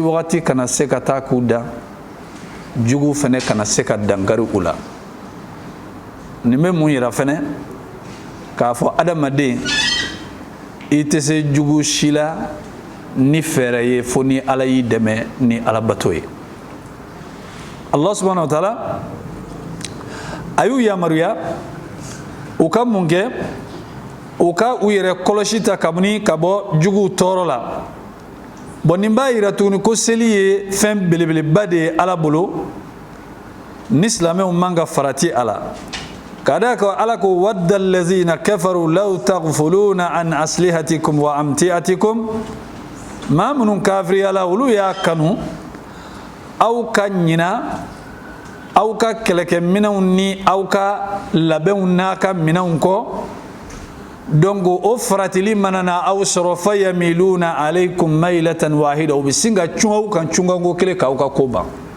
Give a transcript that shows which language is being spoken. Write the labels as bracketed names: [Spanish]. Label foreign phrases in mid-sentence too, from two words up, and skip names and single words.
[Bambara] wagati kana se ka taa k'u da jugu fɛnɛ kana se ka dankari u la nin bɛ mun yira fɛnɛ k'a fɔ adamaden i tɛ se jugu si la ni fɛɛrɛ ye fo ni ala y'i dɛmɛ ni ala bato ye [Arabic] الله سبحانه وتعالى [Bambara] a y'u yamaruya u ka mun kɛ u ka u yɛrɛ kɔlɔsi ta kabini ka bɔ juguw tɔɔrɔ la bon nin b'a yira tuguni ko seli ye fɛn belebeleba de ye Ala bolo ni silamɛw man ka farati a la ka d'a kan Ala ko [Arabic] ودّ الذين كفروا لو تغفلون عن أسلحتكم وأمتعتكم [Bambara] maa minnu kafiriyala olu y'a kanu aw ka ɲina aw ka kɛlɛkɛminɛnw ni aw ka labɛnw n'a ka minɛnw kɔ donc o faratili mana na aw sɔrɔ [Arabic] فيميلون عليكم ميلة واحدة [Bambara] u bɛ sin ka cun aw kan cunkanko kelen k'aw ka ko ban